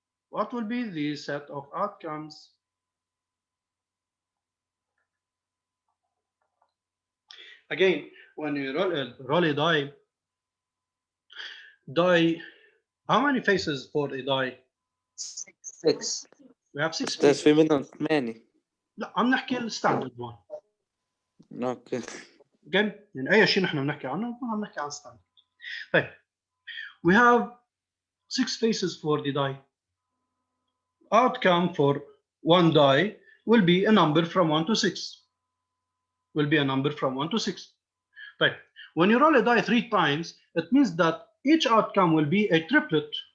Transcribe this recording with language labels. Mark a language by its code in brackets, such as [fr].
[en] What will be the set of outcomes? Again, when you roll a die, how many faces for a die? 6. We have 6 [ar] أستاذ [en] faces. [ar] في منهم 8. لا عم نحكي الستاندرد one. اوكي. Again, يعني أي شيء نحن بنحكي عنه عم نحكي عن ستاندرد. [en] طيب, we have 6 faces for the die. Outcome for one die will be a number from 1 to 6. Will be a number from 1 to 6. Right. When you roll a die 3 times, it means that each outcome will be a triplet.